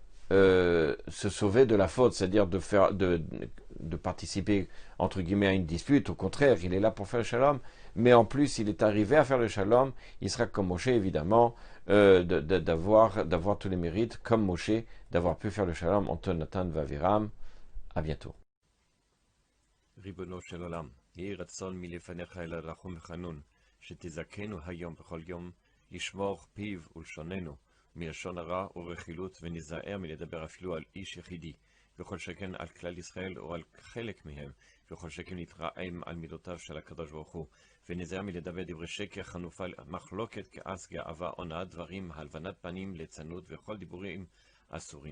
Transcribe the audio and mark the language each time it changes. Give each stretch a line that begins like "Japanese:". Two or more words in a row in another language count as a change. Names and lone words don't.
French: se sauver de la faute, c'est-à-dire de participer entre guillemets à une dispute, au contraire, il est là pour faire le shalom, mais en plus, il est arrivé à faire le shalom, il sera comme Moshe évidemment, d'avoir tous les mérites, comme Moshe, d'avoir pu faire le shalom entre Nathan Vaviram. À bientôt.
Hebrew: ריבונו של עולם, יהי רצון מלפניך אל הרחום וחנון, שתזכנו היום בכל יום, לשמור פיו ולשוננו, מלשון הרע ורכילות, וניזהר מלדבר אפילו על איש יחידי, וכל שכן על כלל ישראל או על חלק מהם, וכל שכן נתרעם על מידותיו של הקדוש ברוך הוא, וניזהר מלדבר דברי שקר, חנופה, מחלוקת, כעס, גאווה, הונאת דברים, הלבנת פנים, ליצנות, וכל דיבורים אסורים.